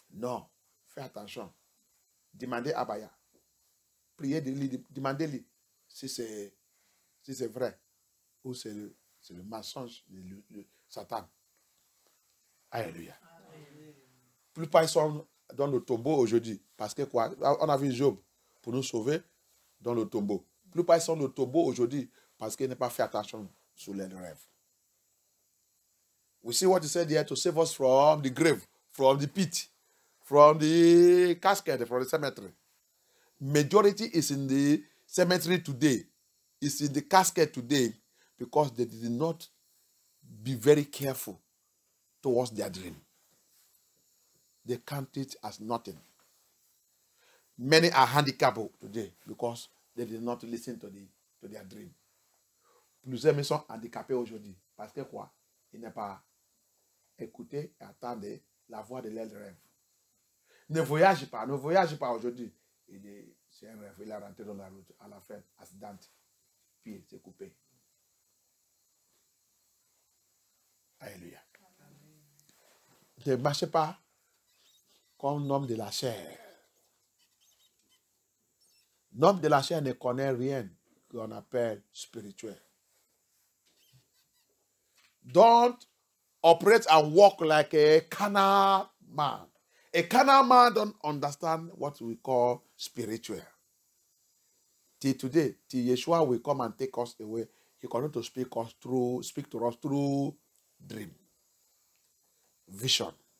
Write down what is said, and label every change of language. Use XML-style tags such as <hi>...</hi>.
<fr>Non, fais attention. Demandez à Baya. Priez, demandez-lui si c'est vrai ou c'est le mensonge de Satan. Alléluia. Plus pas ils sont dans le tombeau aujourd'hui. Parce que quoi? On a vu Job pour nous sauver dans le tombeau. Plus pas ils sont dans le tombeau aujourd'hui parce qu'il n'a pas fait attention sur les rêves.</fr> <en>We see what he said here to save us from the grave, from the pit, from the casket, from the cemetery. Majority is in the cemetery today. It's in the casket today because they did not be very careful towards their dream. They count it as nothing. Many are handicapped today because they did not listen to their dream.</en> <fr>Plusieurs me sont handicapés aujourd'hui parce que quoi? Ils n'ont pas écouté et attendu la voix de leur rêve. Ne voyage pas aujourd'hui. C'est un rêve, il est rentré dans la route, à la fin, accident, puis il s'est coupé. Alléluia. Ne marchez pas comme l'homme de la chair. L'homme de la chair ne connaît rien qu'on appelle spirituel.</fr> <en>Don't operate and walk like a carnal man. A carnal man don't understand what we call spiritual. Till today, till Yeshua will come and take us away, he continues to speak to us through dream, vision.</en>